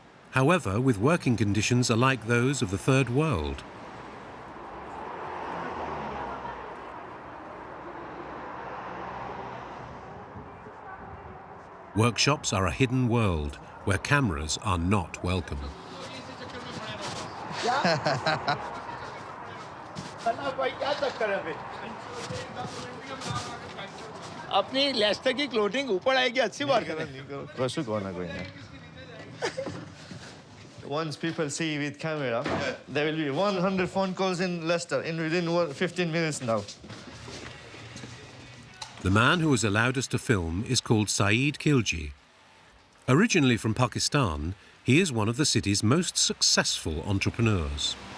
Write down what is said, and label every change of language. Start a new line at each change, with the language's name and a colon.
English: However, with working conditions alike those of the Third World. Workshops are a hidden world where cameras are not welcome.
Hindi: अपनी Lester की clothing ऊपर आएगी अच्छी बात है
English: Once people see with camera, there will be 100 phone calls in Leicester in within 15 minutes now. The man who has allowed us to film is called Saeed Khilji. Originally from Pakistan, he is one of the city's most successful entrepreneurs.